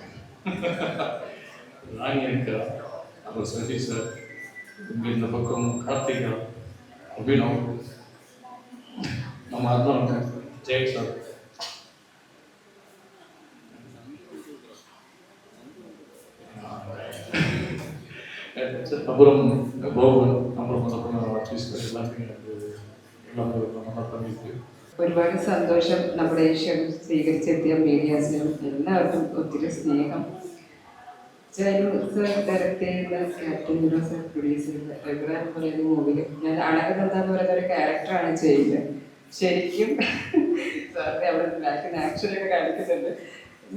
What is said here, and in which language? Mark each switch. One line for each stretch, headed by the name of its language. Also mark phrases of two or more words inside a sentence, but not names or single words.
Tamil: ராணி இருக்கா, அப்புறம் சசி சார், இந்த பக்கம் கார்த்திகா, அபினவ், நம்ம அண்ணன் ஜெயன் சார், அப்புறம் போகன், அப்புறம் ஆர்டிஸ்ட் எல்லாமே நல்லா பண்ணியிருக்கு.
Malayalam: ഒരുപാട് സന്തോഷം. നമ്മുടെ ഈ ക്ഷണം സ്വീകരിച്ചെത്തിയ മീഡിയാസിനും എല്ലാവർക്കും ഒത്തിരി സ്നേഹം. ഡയറക്ട് ചെയ്യുന്ന ക്യാപ്റ്റൻ ഹീറോസ് പ്രൊഡ്യൂസ് ചെയ്ത റെഗുലർ എന്ന് പറയുന്ന മൂവിയിൽ ഞാൻ അടകനന്ദ എന്ന് പറയുന്ന ഒരു ക്യാരക്ടറാണ് ചെയ്യുന്നത്. ശരിക്കും സാറിന് അവിടെ ബാക്കിൽ ആക്ഷനൊക്കെ കാണിക്കുന്നുണ്ട്.